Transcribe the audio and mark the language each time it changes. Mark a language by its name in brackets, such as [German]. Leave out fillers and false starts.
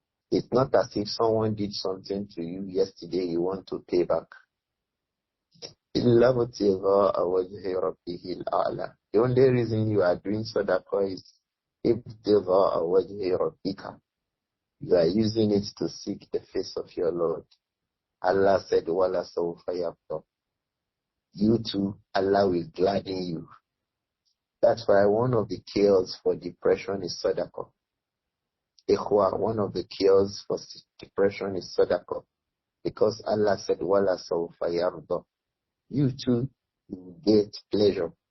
[English] It's not as if someone did something to you yesterday you want to pay back. [Arabic] إِلَّا ابْتِغَاءَ وَجْهِ رَبِّهِ الْأَعْلَى. [English] The only reason you are doing sadaqah is [Arabic] ابْتِغَاءَ وَجْهِ رَبِّكَ. [English] You are using it to seek the face of your Lord. Allah said, [Arabic] وَلَا سَوْفَ يَرْضَى. [English] You too, Allah will gladden you. That's why one of the cures for depression is sadaqah. Ikhwa, one of the cures for depression is sadaqah. Because Allah said, [Arabic] وَلَا سَوْفَ يَرْضَى. [English] You too will get pleasure.